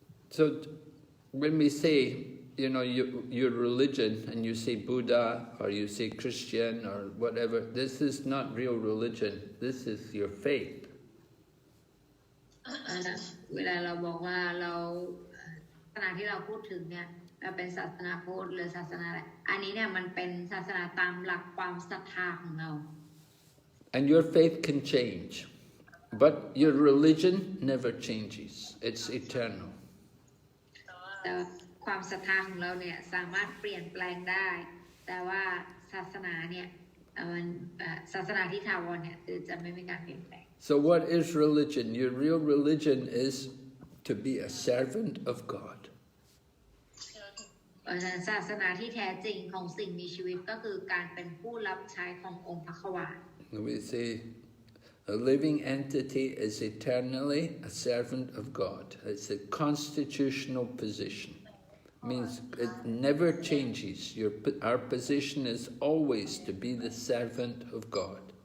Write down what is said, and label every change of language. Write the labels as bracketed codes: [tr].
[en] So when we say, your religion, and you say Buddha or you say Christian or whatever, this is not real religion. This is your faith. [th] เวลาเราบอกว่าเราศาสนาที่เราพูดถึงเนี่ยเป็นศาสนาพุทธหรือศาสนาอะไรอันนี้เนี่ยมันเป็นศาสนาตามหลักความศรัทธาของเรา [en] And your faith can change, but your religion never changes. It's eternal. [th] แต่ความศรัทธาของเราเนี่ยสามารถเปลี่ยนแปลงได้แต่ว่าศาสนาเนี่ยศาสนาที่ถาวรเนี่ยคือจะไม่มีการเปลี่ยนแปลง [en] So what is religion? Your real religion is to be a servant of God. [th] ศาสนาที่แท้จริงของสิ่งมีชีวิตก็คือการเป็นผู้รับใช้ขององค์พระควา [en] We say a living entity is eternally a servant of God. It's a constitutional position. It means it never changes. Our position is always to be the servant of God.